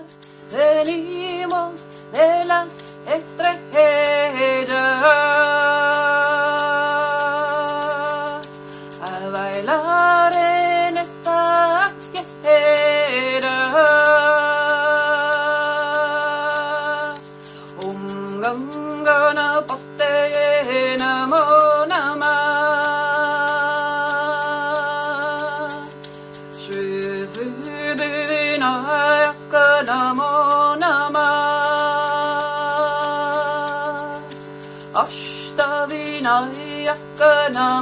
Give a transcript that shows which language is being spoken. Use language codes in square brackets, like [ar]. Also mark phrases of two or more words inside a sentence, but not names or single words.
[es] Venimos de las estrellas a bailar en esta tierra. [sa] Gangana Pate Namo Namah Shri Siddhinayaka Namo Namah Ashtavinayaka